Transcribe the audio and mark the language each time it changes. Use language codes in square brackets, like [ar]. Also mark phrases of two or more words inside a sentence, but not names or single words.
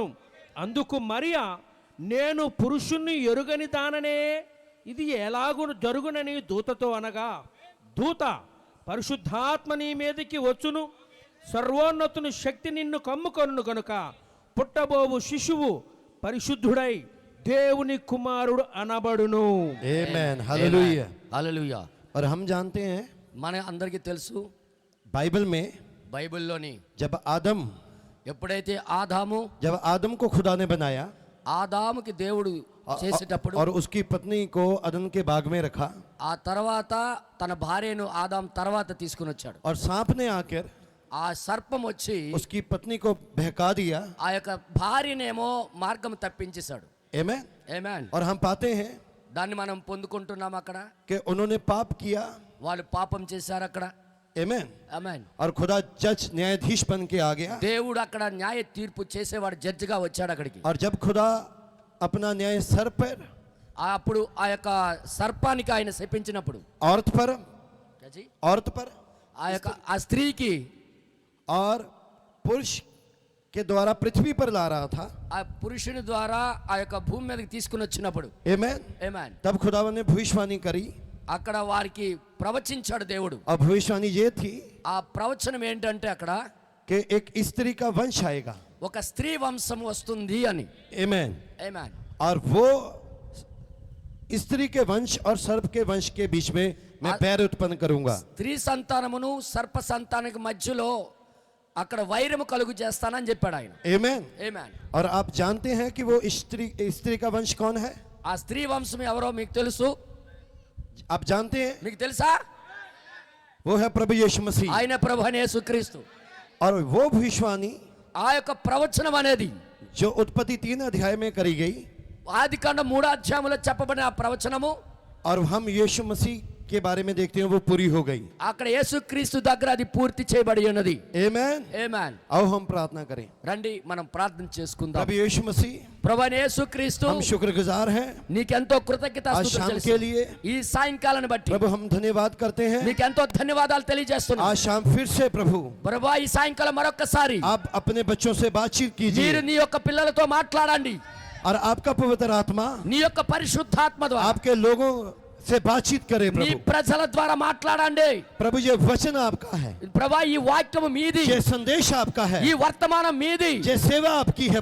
[te] అందుకు మరియా, నేను పురుషుణ్ణి ఎరుగని దాననే, ఇది ఎలాగు జరుగునని దూతతో అనగా, దూత, పరిశుద్ధాత్మ నీ మీదకి వచ్చును, సర్వోన్నతుని శక్తి నిన్ను కమ్ముకొనును గనుక పుట్టబోవు శిశువు పరిశుద్ధుడై దేవుని కుమారుడు అనబడును. [hi] आमेन। हालेलुया। [te] హల్లెలూయా. [hi] और हम जानते हैं [te] మన అందరికీ తెలుసు, [hi] बाइबल में [te] బైబిల్లోని [hi] जब [te] ఎప్పుడైతే ఆదాము [hi] आदम को खुदा ने बनाया [te] ఆదాముకి దేవుడు చేసేటప్పుడు [hi] और उसकी पत्नी को अदन के बाग में रखा, [te] ఆ తర్వాత తన భార్యను ఆదాం తర్వాత తీసుకుని వచ్చాడు. [hi] और सांप ने आकर [te] ఆ సర్పం వచ్చి [hi] उसकी पत्नी को बहका दिया। [te] ఆ యొక్క భార్యనేమో మార్గం తప్పించేశాడు. [hi] आमेन। [te] ఆమేన్. [hi] और हम पाते हैं [te] దాన్ని మనం పొందుకుంటున్నాం. అక్కడ [hi] कि उन्होंने पाप किया। [te] వాళ్ళు పాపం చేశారు అక్కడ. [hi] आमेन। [te] ఆమేన్. [hi] और खुदा जज न्यायाधीश बन के आ गया। [te] దేవుడు అక్కడ న్యాయ తీర్పు చేసేవాడు జడ్జిగా వచ్చాడు అక్కడికి. [hi] और जब खुदा अपना न्याय सर पर, [te] అప్పుడు ఆ యొక్క సర్పానికి ఆయన శపించినప్పుడు [hi] औरत पर [te] ఆ యొక్క ఆ స్త్రీకి [hi] और पुरुष के द्वारा पृथ्वी पर ला रहा था। [te] ఆ పురుషుని ద్వారా ఆ యొక్క భూమి మీదకి తీసుకుని వచ్చినప్పుడు [hi] आमेन। [te] ఆమేన్. [hi] तब खुदावन ने भविष्यवाणी करी। [te] అక్కడ వారికి ప్రవచించాడు దేవుడు. [hi] और भविष्यवाणी ये थी [te] ఆ ప్రవచనం ఏంటంటే అక్కడ [hi] कि एक स्त्री का वंश आएगा। [te] ఒక స్త్రీ వంశం వస్తుంది అని. [hi] आमेन। [te] ఆమేన్. [hi] और वो स्त्री के वंश और सर्प के वंश के बीच में मैं पैर उत्पन्न करूंगा। [te] స్త్రీ సంతానమును సర్ప సంతానానికి మధ్యలో అక్కడ వైరము కలుగు చేస్తానని చెప్పాడు ఆయన. [hi] आमेन। [te] ఆమేన్. [hi] और आप जानते हैं कि वो स्त्री का वंश कौन है? [te] ఆ స్త్రీ వంశం ఎవరో మీకు తెలుసు? [hi] आप जानते हैं? [te] మీకు తెలుసా? [hi] वो है प्रभु यीशु मसीह। [te] ఆయన ప్రభు అయిన యేసుక్రీస్తు. [hi] और वो भविष्यवाणी [te] ఆ యొక్క ప్రవచనం అనేది [hi] जो उत्पत्ति 3 अध्याय में करी गई, [te] ఆదికాండం 3వ అధ్యాయంలో చెప్పబడిన ఆ ప్రవచనము, [hi] और हम यीशु मसीह के बारे में देखते हैं, वो पूरी हो गई। [te] అక్కడ యేసుక్రీస్తు దగ్గర అది పూర్తి చేయబడి ఉన్నది. [hi] आमेन। [te] ఆమేన్. [hi] आओ हम प्रार्थना करें। [te] రండి మనం ప్రార్థన చేసుకుందాం. [hi] प्रभु यीशु मसीह, [te] ప్రభు అయిన యేసుక్రీస్తు, [hi] हम शुक्रगुजार हैं [te] నీకెంతో [hi] आज [te] కృతజ్ఞతాస్తుతులు [hi] शाम के [te] చెల్లిస్తున్నాం. [hi] लिए। [te] ఈ సాయంకాలాన్ని బట్టి [hi] प्रभु हम धन्यवाद करते हैं। [te] నీకెంతో ధన్యవాదాలు తెలియజేస్తున్నాం. [hi] आज शाम फिर से प्रभु [te] ప్రభు ఈ సాయంకాలం మరొకసారి [hi] आप अपने बच्चों से बातचीत कीजिए, [te] మీరు నీ యొక్క పిల్లలతో మాట్లాడండి. [hi] और आपका पवित्र आत्मा [te] నీ యొక్క పరిశుద్ధాత్మ ద్వారా [hi] आपके लोगों से बातचीत करें [te] నీ [hi] प्रभु। [te] ప్రజల ద్వారా మాట్లాడండి [hi] प्रभु ये वचन आपका है, [te] ప్రభా ఈ వాక్యం మీది [hi] ये संदेश आपका है, [te] ఈ వర్తమానం మీది [hi] ये सेवा आपकी है